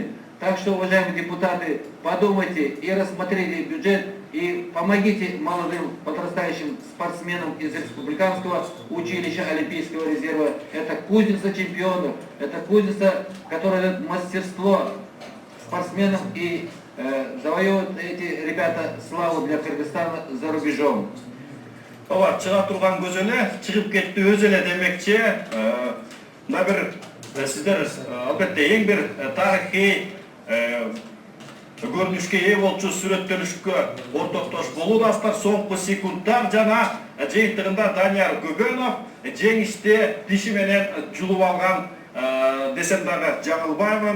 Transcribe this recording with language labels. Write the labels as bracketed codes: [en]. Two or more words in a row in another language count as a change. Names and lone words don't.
[ru] Так что, уважаемые депутаты, подумайте и рассмотрите бюджет и помогите молодым подрастающим спортсменам из Республиканского училища Олимпийского резерва. Это кузница чемпионов, это кузница, которая дает мастерство спортсменам и завоевывают эти ребята славу для Кыргызстана за рубежом. [ky] Ооба, чыга турган көз эле, чыгып кетти өз эле демекчи. Мына бир сиздер албетте эң бир тарыхый көрүнүшкө ээ болчу сүрөттөнүшкө ортоктош болуудасыздар. Соңку секундтар жана жыйынтыгында Данияр Көбөнов жеңишти тиши менен жулуп алган десем дагы жаңылбаймын.